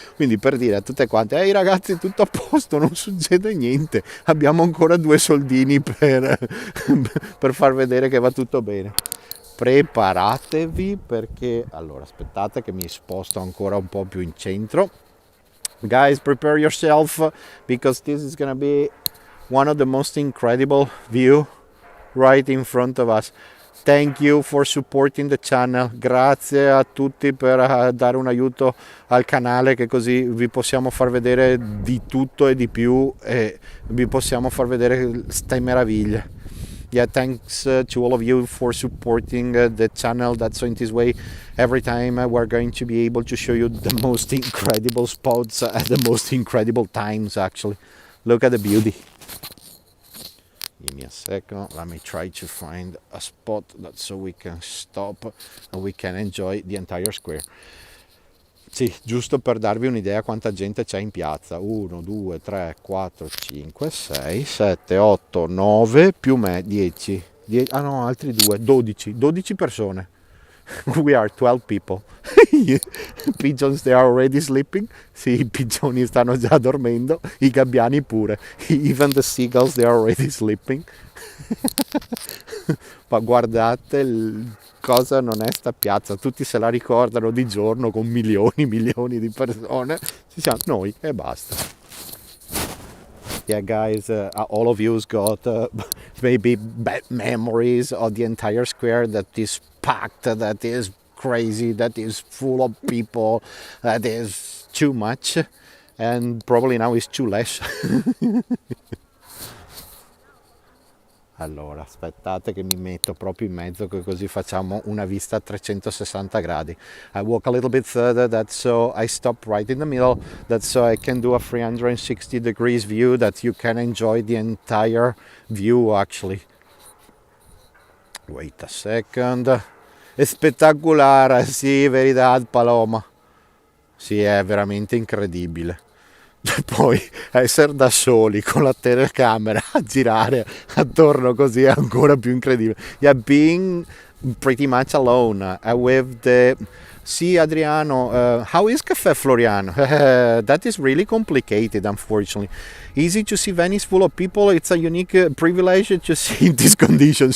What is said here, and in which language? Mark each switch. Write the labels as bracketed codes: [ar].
[it] Quindi, per dire a tutte quante, ehi ragazzi, tutto a posto, non succede niente, abbiamo ancora 2 soldini per far vedere che va tutto bene. Preparatevi, perché allora aspettate che mi sposto ancora un po' più in centro. [en] Guys, prepare yourself, because this is gonna be one of the most incredible view right in front of us. Thank you for supporting the channel. [it] Grazie a tutti per dare un aiuto al canale, che così vi possiamo far vedere di tutto e di più e vi possiamo far vedere ste meraviglie. [en] Yeah, thanks to all of you for supporting the channel. That's so in this way every time we're going to be able to show you the most incredible spots at the most incredible times. Actually, look at the beauty. Give me a second, let me try to find a spot that so we can stop and we can enjoy the entire square. [it] Sì, giusto per darvi un'idea quanta gente c'è in piazza. 1, 2, 3, 4, 5, 6, 7, 8, 9 più me, 10. Ah no, altri 2, 12 persone. [en] We are 12 people. Pigeons, they are already sleeping. [it] Sì, i pigeoni stanno già dormendo, i gabbiani pure. [en] Even the seagulls, they are already sleeping. [it] Ma guardate cosa non è sta piazza, tutti se la ricordano di giorno con milioni di persone, ci siamo noi e basta. [en] Yeah, guys, all of you's got maybe bad memories of the entire square that is packed, that is crazy, that is full of people, that is too much, and probably now is too less. [it] Allora, aspettate che mi metto proprio in mezzo, che così facciamo una vista a 360 gradi. [en] I walk a little bit further, that's so I stop right in the middle, that's so I can do a 360 degrees view, that you can enjoy the entire view actually. Wait a second. [it] È spettacolare, sì, verità, Paloma. Sì, è veramente incredibile. Poi essere da soli con la telecamera a girare attorno così è ancora più incredibile. [en] Yeah, being pretty much alone with the... See, Adriano, how is Caffè Floriano? That is really complicated, unfortunately. Easy to see Venice full of people. It's a unique privilege to see in these conditions.